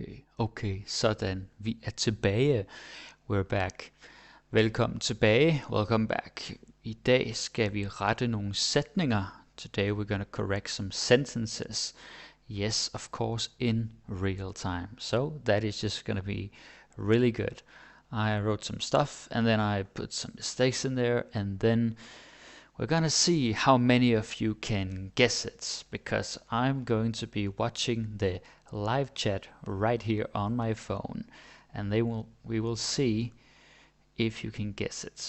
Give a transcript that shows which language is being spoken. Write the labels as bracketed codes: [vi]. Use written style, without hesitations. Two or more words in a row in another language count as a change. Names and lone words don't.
[da] Okay, sådan. Vi er tilbage. [en] We're back. [da] Velkommen tilbage. [en] Welcome back. [da] I dag skal vi rette nogle sætninger. [en] Today we're gonna correct some sentences. Yes, of course, in real time. So that is just gonna be really good. I wrote some stuff and then I put some mistakes in there, and then we're gonna see how many of you can guess it, because I'm going to be watching the live chat right here on my phone, and we will see if you can guess it.